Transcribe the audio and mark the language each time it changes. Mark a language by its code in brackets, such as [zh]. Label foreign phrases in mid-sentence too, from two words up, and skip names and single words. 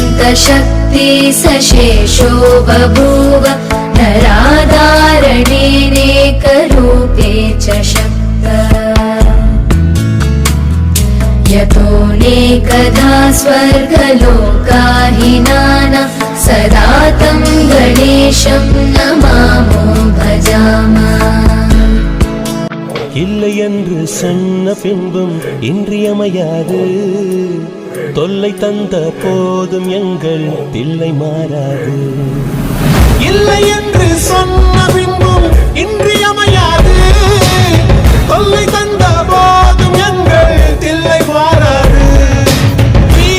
[sa] शक्ति सशेषो बभूव नराधारणेनेकरूपे च शक्तः यतोऽनेकधा स्वर्गलोकाहिनानां सदा तं गणेशं नमामो भजामः [ta] இல்லை என்று சொன்ன பின்பும் இன்றியமையாது தொல்லை தந்த போதும் எங்கள் தில்லை மாறாது இல்லை என்று சொன்ன பின்பும் இன்றியமையாது தொல்லை தந்த போதும் எங்கள் தில்லை மாறாது வீர